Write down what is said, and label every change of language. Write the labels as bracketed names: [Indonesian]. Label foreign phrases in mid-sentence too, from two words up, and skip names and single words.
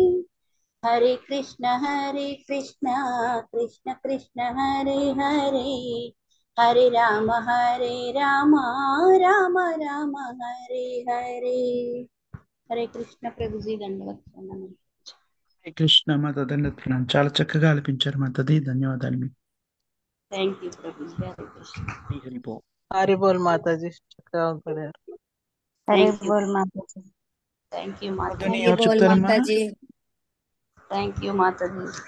[Sanskrit] हरे कृष्ण कृष्ण कृष्ण हरे हरे, हरे राम राम राम हरे हरे। [Hindi] हरे कृष्ण। प्रभु जी दंडवत प्रणाम। [Telugu] హరే కృష్ణ మాత దండత్ప్రణాం. చాలా చక్కగా ఆలపించారు మాతది. ధన్యవాదాలు మీకు. [English] thank you [Telugu] ప్రభుజీ. హరే కృష్ణ. హరి హరి బోల్. హరిబోల్ మాతాజీ చక్కగా పాడారు. హరే [English] thank you. [Telugu] బోల్ మాతాజీ. [English] thank you [Telugu] మాతని మాతాజీ. ఎవరు బోల్ చెప్తారమ్మా? మాతాజీ. [English] thank you [Telugu] మాతాజీ.